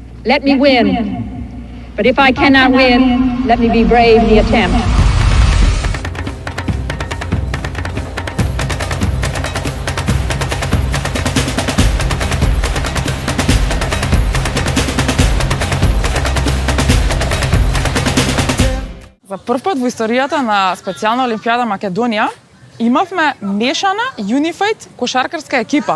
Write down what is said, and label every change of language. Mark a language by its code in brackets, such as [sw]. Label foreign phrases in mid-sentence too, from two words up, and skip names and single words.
[en] let me win. But if I cannot win, let me be brave in the attempt. [mk] За прв пат во историјата на специјална Олимпијада Македонија имавме мешана Unified кошаркарска екипа.